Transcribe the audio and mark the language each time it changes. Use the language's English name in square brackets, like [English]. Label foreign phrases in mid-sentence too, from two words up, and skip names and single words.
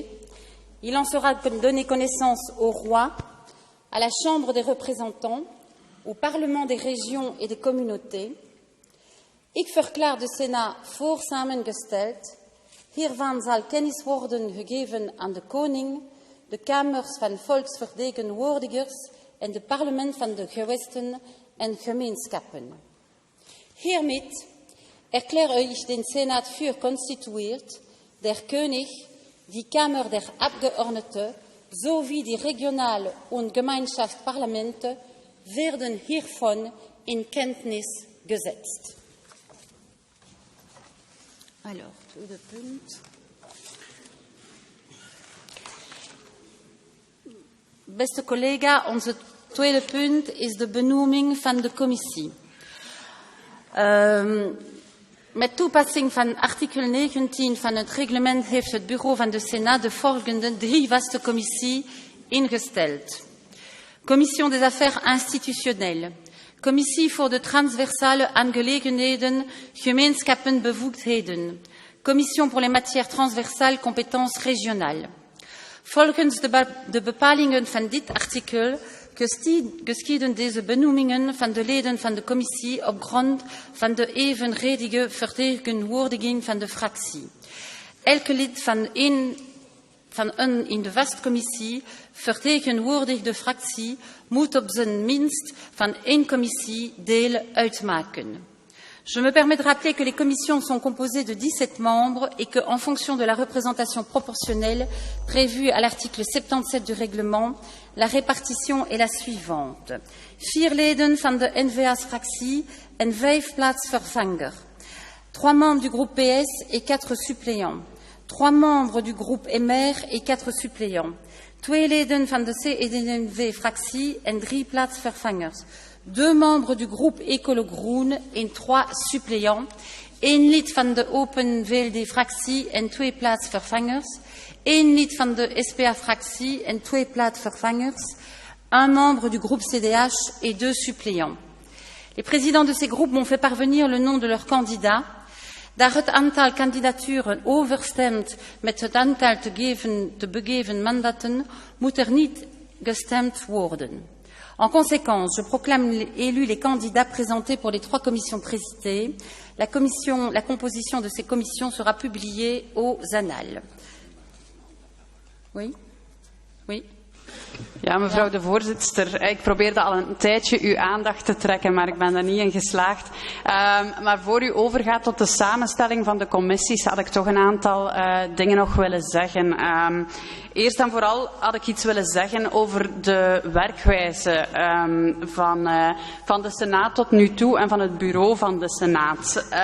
[French] Il en sera donné connaissance au roi, à la Chambre des représentants, au Parlement des régions et des communautés. [Dutch] Ik verklaar de Sénat voor samengesteld. Hiervan zal kennis worden gegeven aan de koning, de kamers van volksvertegenwoordigers en het parlement van de gewesten en gemeenschappen. [German] Hiermit erkläre ich den Senat für konstituiert. Der König, die Kammer der Abgeordneten sowie die Regional- und Gemeinschaftsparlamente werden hiervon in Kenntnis gesetzt. [French] Alors, [Dutch] tweede punt. Beste collega, onze tweede punt is de benoeming van de commissie. Met toepassing van artikel 19 van het reglement heeft het bureau van de Senaat de volgende 3 vaste commissie ingesteld. [French] Commission des affaires institutionnelles, [Dutch] Commissie voor de transversale aangelegenheden, gemeenschappenbevoegdheden, [French] Commission pour les matières transversales, compétences régionales. [Dutch] Volgens de bepalingen van dit artikel geschieden deze benoemingen van de leden van de commissie op grond van de evenredige vertegenwoordiging van de fractie. Elke lid van een in de vastcommissie vertegenwoordigde fractie moet op zijn minst van 1 commissie deel uitmaken. [French] Je me permets de rappeler que les commissions sont composées de 17 membres et que, en fonction de la représentation proportionnelle prévue à l'article 77 du règlement, la répartition est la suivante. [Dutch] 4 leden van de N-VA-fractie en 5 plaatsvervanger. [French] 3 membres du groupe PS et 4 suppléants. 3 membres du groupe MR et 4 suppléants. [Dutch] 2 leden van de CD&V-fractie en 3 plaatsvervangers. [French] 2 membres du groupe Ecolo-Groen en 3 suppléants, [Dutch] 1 lid van de Open VLD-fractie en 2 plaatsvervangers, 1 lid van de SPA-fractie en 2 plaatsvervangers, [French] 1 membre du groupe CDH et 2 suppléants. Les présidents de ces groupes m'ont fait parvenir le nom de leurs candidats. [Dutch] Daar het aantal kandidaturen overstemt met het aantal te begeven mandaten, moet er niet gestemd worden. [French] En conséquence, je proclame élus les candidats présentés pour les 3 commissions précitées. La composition de ces commissions sera publiée aux annales. Oui? Oui? [Dutch] Ja, mevrouw de voorzitter, ik probeerde al een tijdje uw aandacht te trekken, maar ik ben er niet in geslaagd. Maar voor u overgaat tot de samenstelling van de commissies, had ik toch een aantal dingen nog willen zeggen. Eerst en vooral had ik iets willen zeggen over de werkwijze van de Senaat tot nu toe en van het bureau van de Senaat.